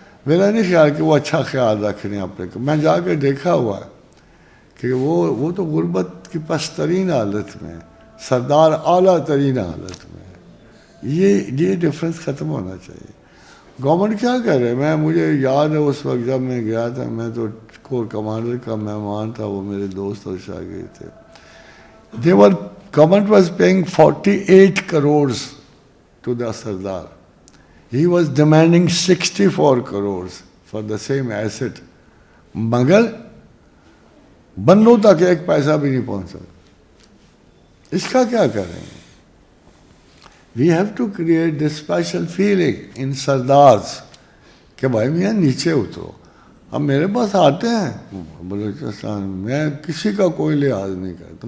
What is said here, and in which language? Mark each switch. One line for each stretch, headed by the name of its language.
Urdu: میرا نہیں خیال کہ وہ اچھا خیال رکھ رہے ہیں اپنے کو, میں جا کے دیکھا ہوا ہے کہ وہ تو غربت کی پسترین حالت میں, سردار اعلیٰ ترین حالت میں. یہ ڈفرینس ختم ہونا چاہیے. گورنمنٹ کیا کر رہے ہیں؟ مجھے یاد ہے اس وقت جب میں گیا تھا, میں تو کور کمانڈر کا مہمان تھا, وہ میرے دوست اور شاگرد تھے.
English: Government was paying 48 crores to the Sardar. He was demanding 64 crores for the same asset.
Urdu: مگر بندوں تک ایک پیسہ بھی نہیں پہنچا. اس کا کیا کریں گے؟
English: We have to create this special feeling in Sardars
Urdu: کہ بھائی میاں نیچے اترو. اب میرے پاس آتے ہیں بلوچستان, میں کسی کا کوئی لحاظ نہیں کرتا.